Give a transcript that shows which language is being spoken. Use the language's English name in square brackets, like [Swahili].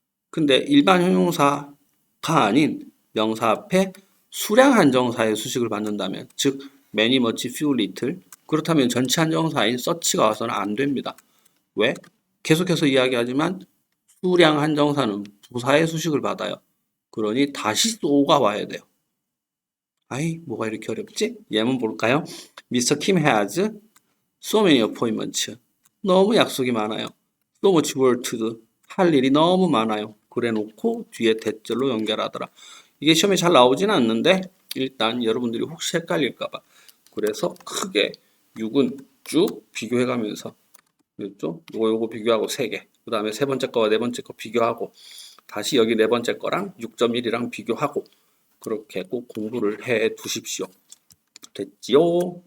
[Korean] 근데 일반 형용사가 아닌 명사 앞에 수량 한정사의 수식을 받는다면, 즉 many, much, few, little, 그렇다면 전체 한정사인 such가 와서는 안 됩니다. 왜? 계속해서 이야기하지만 수량 한정사는 부사의 수식을 받아요. 그러니 다시 so가 와야 돼요. 아이, 뭐가 이렇게 어렵지? 예문 볼까요? Mr. [English] Kim has so many appointments. [Korean] 너무 약속이 많아요. [English] So much work to do. [Korean] 할 일이 너무 많아요. 그래 놓고 뒤에 대절로 연결하더라. 이게 시험에 잘 나오지는 않는데 일단 여러분들이 혹시 헷갈릴까봐 그래서 크게 6은 쭉 비교해가면서 그렇죠? 요거 비교하고 3개. 그 다음에 세 번째 거와 네 번째 거 비교하고 다시 여기 네 번째 거랑 6.1이랑 비교하고 그렇게 꼭 공부를 해 두십시오. 됐지요?